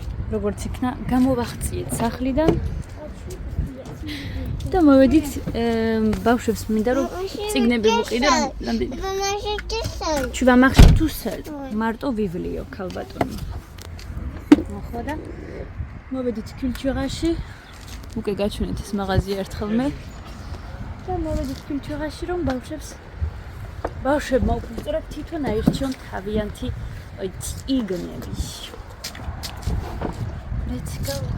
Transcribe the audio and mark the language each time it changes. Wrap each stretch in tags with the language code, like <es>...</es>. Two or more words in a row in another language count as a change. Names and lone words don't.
<ka>როგორც იქნა, გამოვახციეთ სახლიდან და მოვედით ბავშვებს მინდა რომ წიგნები ვუყიდე რამდენი.</ka> <fr>Tu vas marcher tout seul.</fr> <ka>მარტო ვივლიო ქალბატონო. მოხდა. მოვედით კულტურაში. უკვე გაჩვენეთ ეს მაღაზია ერთხელმე. და მოვედით კულტურაში რომ ბავშვებმა უბრალოდ თვითონ აირჩიონ თავიანთი წიგნები.</ka> <en>Let's go.</en>